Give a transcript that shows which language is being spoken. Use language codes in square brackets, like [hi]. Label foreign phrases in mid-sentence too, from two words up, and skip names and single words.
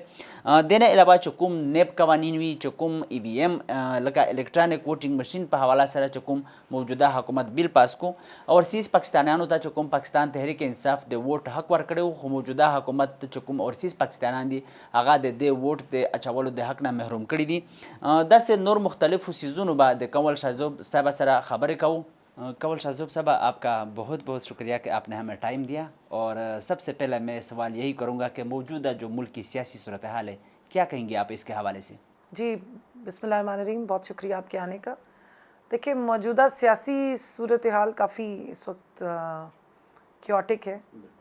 [ps] دینه علاوه چې کوم نیب قوانین وي، چې کوم EVM لکه [en] electronic voting machine [ps] په حواله سره چې کوم موجوده حکومت بیل پاس کو، اورسیز پاکستانیانو ته چې کوم پاکستان تحریک انصاف د ووټ حق ورکړی، خو موجوده حکومت چې کوم اورسیز پاکستانیان دي هغه د دې ووټ د اچولو د حق نه محروم کړي دي. داسې نور مختلفو سیزونو به د کنول شاذوب صاحب سره خبرې کوو. [ur] کنول شاذوب صاحب آپ کا بہت بہت شکریہ کہ آپ نے ہمیں ٹائم دیا، اور سب سے پہلے میں سوال یہی کروں گا کہ موجودہ جو ملک کی سیاسی صورتحال ہے کیا کہیں گے آپ اس کے حوالے سے؟ جی [ar] بسم اللہ الرحمن الرحیم، [ur] بہت شکریہ آپ کے آنے کا. دیکھیں موجودہ سیاسی صورتحال کافی اس وقت کیوٹک ہے.